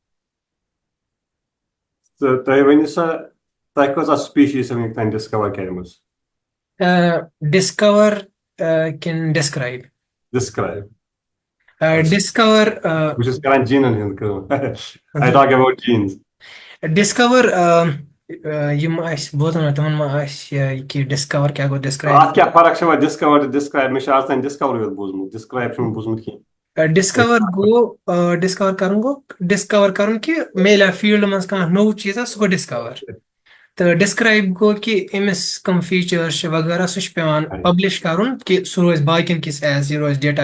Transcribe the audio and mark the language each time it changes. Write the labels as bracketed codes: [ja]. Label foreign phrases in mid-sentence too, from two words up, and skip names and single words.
[ks] تہٕ تُہۍ ؤنِو سا تۄہہِ کۭژاہ سپیٖشیٖز چھِ وٕنیُک تام ڈِسکور کٔرمٕژ ڈِسکور کِنہٕ ڈِسکرایب ڈِسکرایب Discover بہٕ چھُس کران جیٖنن ہُنٛد کٲم [en] I talk about genes. [ks] discover یِم آسہِ بوزان تِمن ما آسہِ کہِ discover کیٛاہ گوٚو describe اَتھ کیٛاہ فرق چھِ وۄنۍ ڈِسکور تہٕ ڈِسکرایب مےٚ چھُ آز تام ڈِسکوری یوت بوٗزمُت ڈِسکرایب چھُنہٕ بوٗزمُت کینٛہہ discover گوٚو discover کرُن گوٚو discover کرُن کہِ میلیو فیٖلڈٕ منٛز کانٛہہ نوٚو چیٖزا سُہ گوٚو discover تہٕ describe گوٚو کہِ أمِس کٕم فیٖچٲرٕس چھِ وغیرہ سُہ چھُ پیوان پبلش کرُن کہِ سُہ روزِ باقین کِس ایز یہِ روزِ ڈیٹا